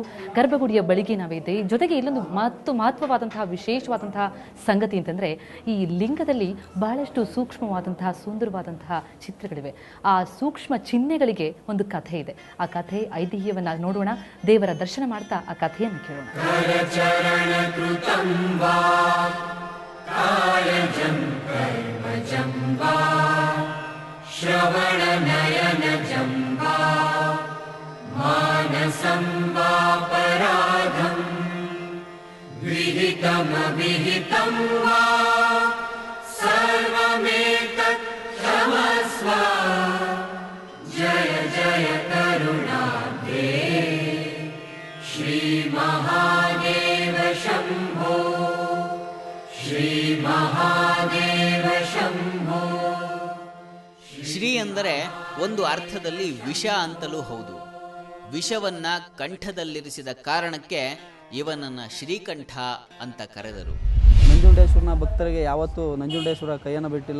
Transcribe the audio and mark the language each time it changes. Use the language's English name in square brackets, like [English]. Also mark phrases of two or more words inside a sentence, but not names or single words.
[Kannada] ಗರ್ಭಗುಡಿಯ ಬಳಿಗೆ ನಾವಿದೆ. ಜೊತೆಗೆ ಇಲ್ಲೊಂದು ಮಹತ್ವವಾದಂತಹ ವಿಶೇಷವಾದಂತಹ ಸಂಗತಿ ಅಂತಂದ್ರೆ ಈ ಲಿಂಗದಲ್ಲಿ ಬಹಳಷ್ಟು ಸೂಕ್ಷ್ಮವಾದಂತಹ ಸುಂದರವಾದಂತಹ ಚಿತ್ರಗಳಿವೆ. ಆ ಸೂಕ್ಷ್ಮ ಚಿಹ್ನೆಗಳಿಗೆ ಒಂದು ಕಥೆ ಇದೆ. ಆ ಕಥೆ ಐತಿಹ್ಯವನ್ನ ನೋಡೋಣ. ದೇವರ ದರ್ಶನ ಮಾಡ್ತಾ ಆ ಕಥೆಯನ್ನು ಕೇಳೋಣ. [Sanskrit] कायजं कर्मजं वा श्रवणनयनजं वा मानसं वा पराधं विहितमविहितं वा सर्वमेतत् क्षमस्व जय जय करुणाब्धे श्रीमहादेव शम्भो ಶ್ರೀ ಮಹಾದೇವ ಶಂಭೋ. [Kannada] ಶ್ರೀ ಅಂದರೆ ಒಂದು ಅರ್ಥದಲ್ಲಿ ವಿಷ ಅಂತಲೂ ಹೌದು. ವಿಷವನ್ನ ಕಂಠದಲ್ಲಿರಿಸಿದ ಕಾರಣಕ್ಕೆ ಇವನನ್ನ ಶ್ರೀಕಂಠ ಅಂತ ಕರೆದರು. ನಂಜುಂಡೇಶ್ವರನ ಭಕ್ತರಿಗೆ ಯಾವತ್ತೂ ನಂಜುಂಡೇಶ್ವರ ಕೈಯನ್ನು ಬಿಟ್ಟಿಲ್ಲ.